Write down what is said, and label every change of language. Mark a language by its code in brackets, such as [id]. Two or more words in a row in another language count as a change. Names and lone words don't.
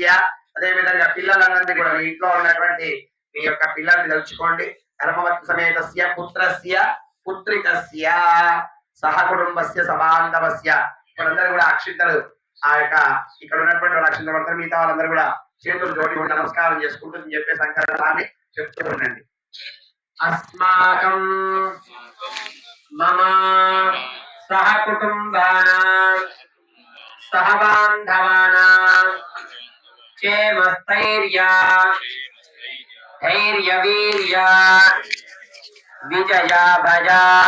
[te] అదే విధంగా పిల్లలందరినీ కూడా మీ ఇంట్లో ఉన్నటువంటి మీ యొక్క పిల్లల్ని తలుచుకోండి. [sa] ధర్మపత్ని సమేతస్య పుత్రస్య పుత్రికస్య సహకుటుంబస్య సబాంధవస్య. [te] ఇప్పుడందరూ కూడా అక్షింతలు ఆ యొక్క ఇక్కడ ఉన్నటువంటి అక్షింతలు పడతారు. మిగతా వాళ్ళందరూ కూడా చేతులు జోడి నమస్కారం చేసుకుంటుంది చెప్పే సంకల్పాన్ని చెప్తూ ఉండండి. [sa] अस्माकं मम सह कुटुंबानां सह बांधवानां क्षेमस्थैर्य धैर्यवीर्य विजया भजा